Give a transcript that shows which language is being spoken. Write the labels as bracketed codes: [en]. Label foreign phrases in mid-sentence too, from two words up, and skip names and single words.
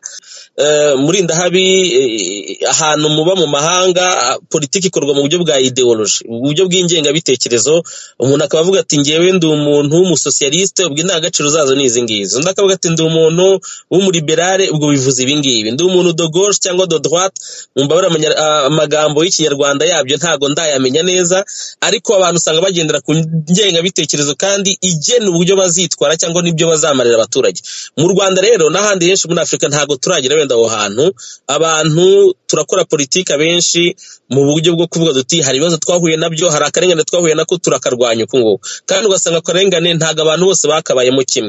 [rw] Muri ndahabi ahantu muba mu mahanga politiki ikorwa mu buryo bwa ideology, uburyo bw'ingengabitekerezo. Umuntu akaba avuga ati ngewe ndi umuntu w'umusocialiste, ubwo indangagaciro zazo ni izi ngizi. Undi akavuga ati ndi umuntu w'umuriberale, ubwo bivuze ibi ngibi. Ndi umuntu [fr] de gauche [rw] cyangwa [fr] de droite, [rw] mumbabara amagambo y'ikinyarwanda yabyo ntago ndayamenya neza, ariko abantu usanga bagendera ku ngengabitekerezo kandi igena uburyo bazitwara cyangwa n'ibyo bazamarira abaturage. Mu Rwanda rero n'ahandi henshi muri Afrika ntago turagira wenda aho hantu. Abantu turakora politika benshi mu buryo bwo kuvuga duti hari ibibazo twahuye nabyo, hari akarengane twahuye nako turakarwanya uko ngo, kandi ugasanga akarengane ntago abantu bose bakabayemo kimwe.